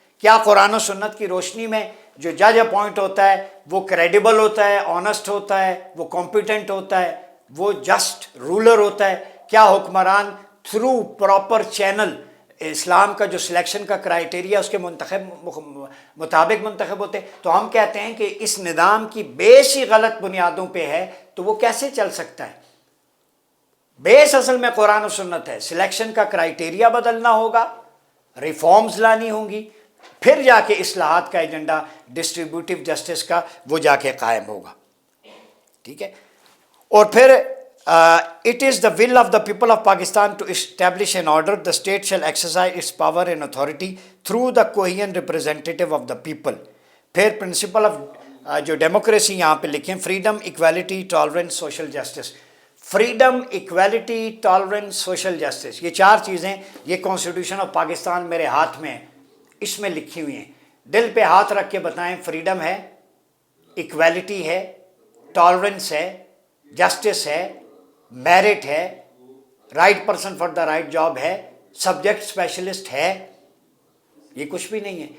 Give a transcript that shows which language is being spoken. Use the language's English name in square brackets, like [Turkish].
[Urdu] کیا قرآن و سنت کی روشنی میں جو جج اپوائنٹ ہوتا ہے وہ کریڈیبل ہوتا ہے، آنسٹ ہوتا ہے، وہ کمپیٹنٹ ہوتا ہے، وہ جسٹ رولر ہوتا ہے؟ کیا حکمران تھرو پراپر چینل اسلام کا جو سلیکشن کا کرائیٹیریا اس کے مطابق منتخب ہوتے ہیں؟ تو ہم کہتے ہیں کہ اس نظام کی بیس ہی غلط بنیادوں پہ ہے تو وہ کیسے چل سکتا ہے؟ بیس اصل میں قرآن و سنت ہے. سلیکشن کا کرائیٹیریا بدلنا ہوگا، ریفارمز لانی ہوں گی، پھر جا کے اصلاحات کا ایجنڈا ڈسٹریبیوٹیو جسٹس کا وہ جا کے قائم ہوگا. ٹھیک ہے. اور پھر [English] it is the will of the people of Pakistan to establish an order. The state shall exercise its power and authority through the coherent representative of the people. [Urdu] پھر پرنسپل آف جو ڈیموکریسی یہاں پہ لکھیں، freedom, equality, tolerance, social justice. Freedom, equality, tolerance, social justice, یہ 4 چیزیں یہ constitution of Pakistan میرے ہاتھ میں ہے، اس میں لکھی ہوئی ہیں. دل پہ ہاتھ رکھ کے بتائیں، فریڈم ہے، ایکویلٹی ہے، ٹالرنس ہے، جسٹس ہے، میرٹ ہے، [English] right person for the right job [Urdu] ہے، سبجیکٹ اسپیشلسٹ ہے. یہ کچھ بھی نہیں ہے.